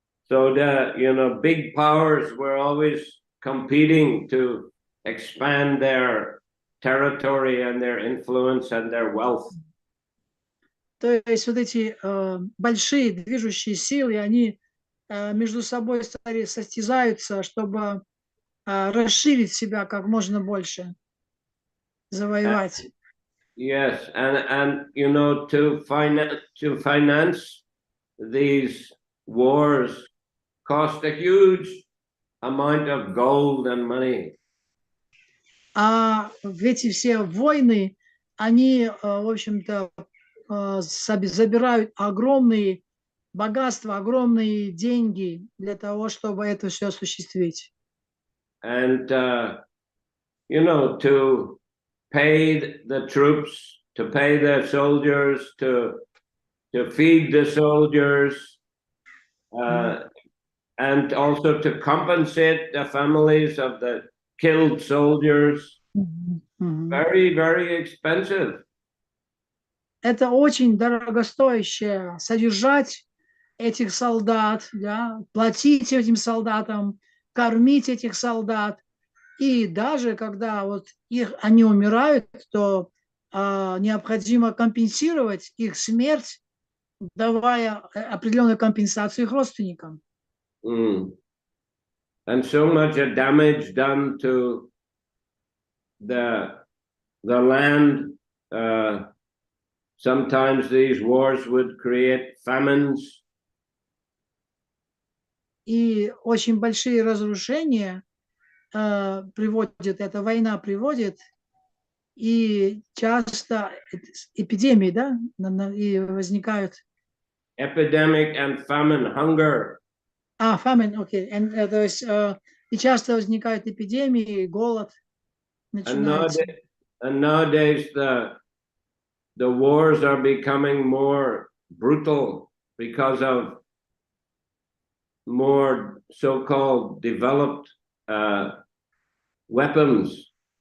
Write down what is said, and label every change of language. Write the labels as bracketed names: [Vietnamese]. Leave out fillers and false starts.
[English] So the big powers were always competing to expand their territory and their influence and their wealth. [Russian] То есть вот эти большие движущие силы, они между собой состязаются, чтобы расширить себя как можно больше, завоевать. [English] Yes, and to finance these wars cost a huge amount of gold and money. [Russian] А эти все войны, они, в общем-то, забирают огромные богатства, огромные деньги для того, чтобы это все осуществить. [English] And, you know, to pay the troops, to pay the soldiers, to feed the soldiers, and also to compensate the families of the killed soldiers. Very, very expensive. [Russian] Это очень дорогостоящее содержать этих солдат, да, платить этим солдатам, кормить этих солдат. И даже когда вот они умирают, то необходимо компенсировать их смерть, давая определенную компенсацию их родственникам. [English] And so much damage done to the land. Sometimes these wars would create famines. [Russian] И очень большие разрушения приводит, эта война приводит, и часто эпидемии, да, и возникают. [English] Epidemic and famine, hunger. [Russian] Famine, окей. То есть и часто возникают эпидемии, голод начинается. [English] And nowadays the wars are becoming more brutal because of more so-called developed weapons.